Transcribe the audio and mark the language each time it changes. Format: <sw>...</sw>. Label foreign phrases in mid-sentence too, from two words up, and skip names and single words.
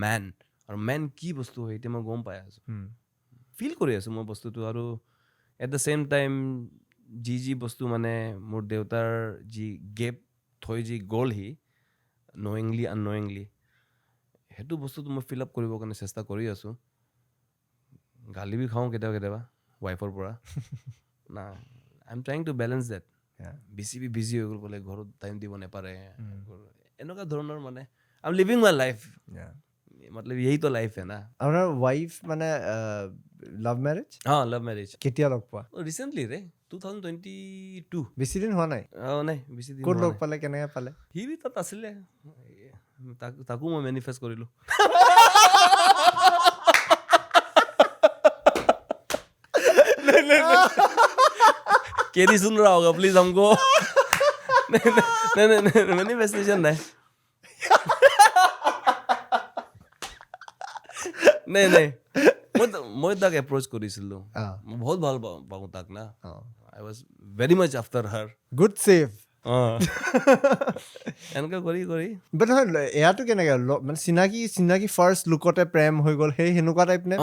<as>মেন আৰু মেন কি বস্তু হয় এতিয়া মই গম পাই আছোঁ ফিল কৰি আছোঁ মই বস্তুটো আৰু</as> <en>at the same time</en> <as>যি বস্তু মানে মোৰ দেউতাৰ যি গেপ থৈ যি গ'ল সি</as> <en>knowingly unknowingly</en> <as>সেইটো বস্তুটো মই</as> <en>fill up</en> <as>কৰিবৰ কাৰণে চেষ্টা কৰি আছোঁ গালি বি খাওঁ কেতিয়াবা ৱাইফৰ পৰা না</as> <en>I am trying to balance that Yeah.</en> <as>বেছি বিজি হৈ গ'ল বোলে ঘৰত টাইম দিব নাপাৰে এনেকুৱা ধৰণৰ মানে</as> <en>I am living my life Yeah.</en> <hi>मतलब यही तो लाइफ है ना</hi> <as>আপোনাৰ ৱাইফ মানে</as> <en>love marriage हाँ love marriage</en> <as>কেতিয়া লগ পোৱা</as> <en>recently re 2022</en> <as>বেছি দিন হোৱা নাই নাই বেছি দিন ক'ত হোৱা লগ নাই। পালে কেনেকৈ পালে সি বি তাত আছিলে তাকো মই মেনিফেষ্ট কৰিলো</as> <hi>केरी सुन रहा होगा प्लीज हमको नहीं मैनिफेस्टेशन नहीं नहीं</hi> <as>মই তাক এপ্ৰোচ কৰিছিলোঁ মই বহুত ভাল পাওঁ তাক না</as> <en>I was very much after her good save</en> <as>এনেকৈ কৰি বাট নহয় এয়াতো কেনেকৈ মানে চিনাকি ফাৰ্ষ্ট লুকতে প্ৰেম হৈ গ'ল সেই সেনেকুৱা টাইপ নে</as>